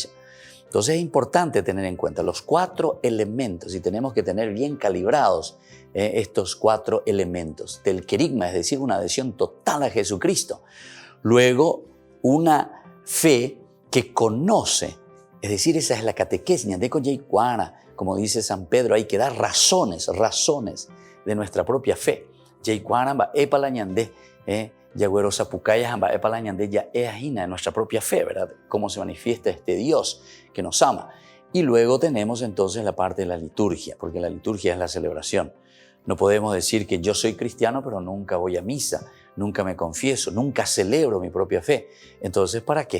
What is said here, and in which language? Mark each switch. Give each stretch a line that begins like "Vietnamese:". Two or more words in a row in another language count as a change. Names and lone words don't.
Spanish: Entonces es importante tener en cuenta los 4 elementos y tenemos que tener bien calibrados estos 4 elementos del querigma, es decir, una adhesión total a Jesucristo. Luego, una fe que conoce, es decir, esa es la catequesis, de Coyeicuana, como dice San Pedro, hay que dar razones de nuestra propia fe.
Guarani: Yeicuana va epa ñande, yagüero sapucaya va epa ñande ya ajina
Spanish: de nuestra propia fe, ¿verdad? Cómo se manifiesta este Dios que nos ama. Y luego tenemos entonces la parte de la liturgia, porque la liturgia es la celebración. No podemos decir que yo soy cristiano, pero nunca voy a misa, nunca me confieso, nunca celebro mi propia fe. Entonces, ¿para qué?